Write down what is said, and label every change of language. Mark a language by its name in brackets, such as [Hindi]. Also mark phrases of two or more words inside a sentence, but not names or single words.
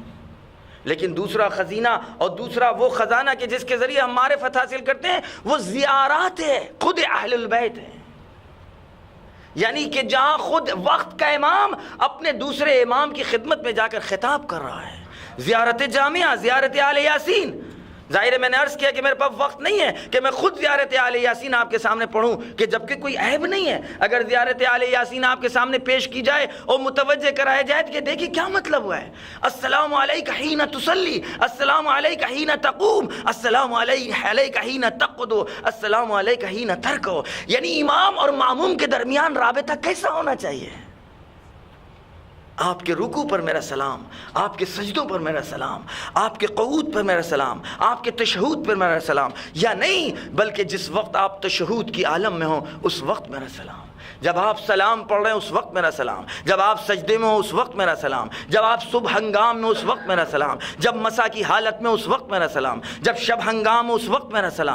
[Urdu] لیکن دوسرا خزینہ اور دوسرا وہ خزانہ کہ جس کے ذریعے ہم معرفت حاصل کرتے ہیں وہ زیارات ہے، خود اہل البیت ہے، یعنی کہ جہاں خود وقت کا امام اپنے دوسرے امام کی خدمت میں جا کر خطاب کر رہا ہے۔ زیارت جامعہ، زیارت آل یاسین، ظاہر ہے میں نے عرض کیا کہ میرے پاس وقت نہیں ہے کہ میں خود زیارت آل یاسین آپ کے سامنے پڑھوں، کہ جبکہ کوئی عیب نہیں ہے اگر زیارت آل یاسین آپ کے سامنے پیش کی جائے اور متوجہ کرایا جائے کہ دیکھیں کیا مطلب ہوا ہے۔ [Arabic] السلام علیک حین تصلی، السلام علیک حین تقوم، السلام علیک حین تقعد، السلام علیک حین ترکع، [Urdu] یعنی امام اور ماموم کے درمیان رابطہ کیسا ہونا چاہیے؟ آپ کے رکوع پر میرا سلام، آپ کے سجدوں پر میرا سلام، آپ کے قعود پر میرا سلام، آپ کے تشہود پر میرا سلام، یا نہیں بلکہ جس وقت آپ تشہود کی عالم میں ہوں اس وقت میرا سلام، جب آپ سلام پڑھ رہے ہیں اس وقت میرا سلام، جب آپ سجدے میں ہوں اس وقت میرا سلام، جب آپ صبح ہنگام میں اس وقت میرا سلام، جب مسا کی حالت میں اس وقت میرا سلام، جب شب ہنگام میں اس وقت میرا سلام۔